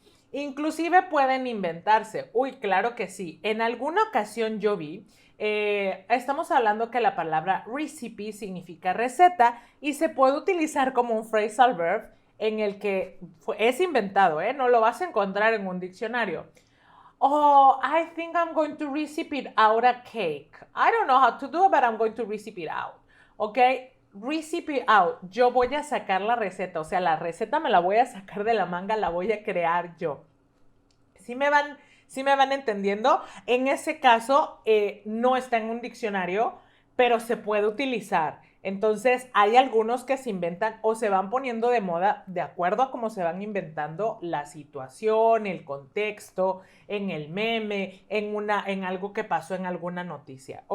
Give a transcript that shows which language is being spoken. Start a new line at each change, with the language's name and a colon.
Spanish: Inclusive pueden inventarse. Uy, claro que sí. En alguna ocasión yo vi... estamos hablando que la palabra recipe significa receta y se puede utilizar como un phrasal verb en el que es inventado, no lo vas a encontrar en un diccionario.
English: Oh, I think I'm going to recipe out a cake. I don't know how to do it, but I'm going to recipe it out. ¿Ok? Recipe out.
Spanish: Yo voy a sacar la receta, o sea, la receta me la voy a sacar de la manga, la voy a crear yo. ¿Sí me van entendiendo? En ese caso, no está en un diccionario, pero se puede utilizar. Entonces, hay algunos que se inventan o se van poniendo de moda de acuerdo a cómo se van inventando la situación, el contexto, en el meme, en algo que pasó en alguna noticia.